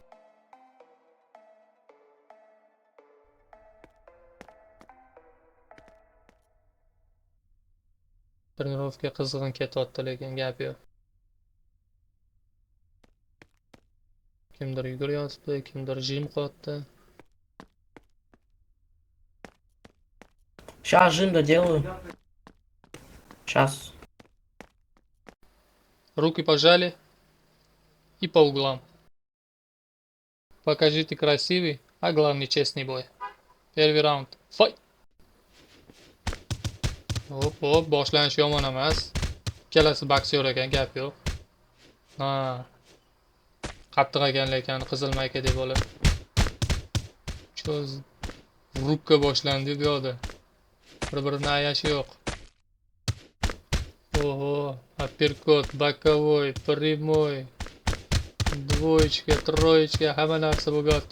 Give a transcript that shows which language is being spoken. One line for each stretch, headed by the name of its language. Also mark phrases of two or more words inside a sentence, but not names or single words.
Uzbek: Trenirovka qizg'in ketyapti lekin gap yo'q. Kimdir yuguryapti, kimdir jim qilyapti.
Russian: Сейчас жим доделаю. Сейчас. Руки пожали и по углам. Покажите красивый, а главное честный бой. Первый раунд.
English: Fight!
Uzbek: Hop, boshlanish yomon emas. Ikkalasi boksyor ekan, gap yo'q. Ha. Qattiq ekan lekin qizil mayka deb olib. Cho'z rubka boshlandi bu yoqda. Bir-birini ayashi yo'q. Oho,
Russian: апперкот, боковой, прямой, двоечка, троечка,
Uzbek: hamma narsa bo'lyapti.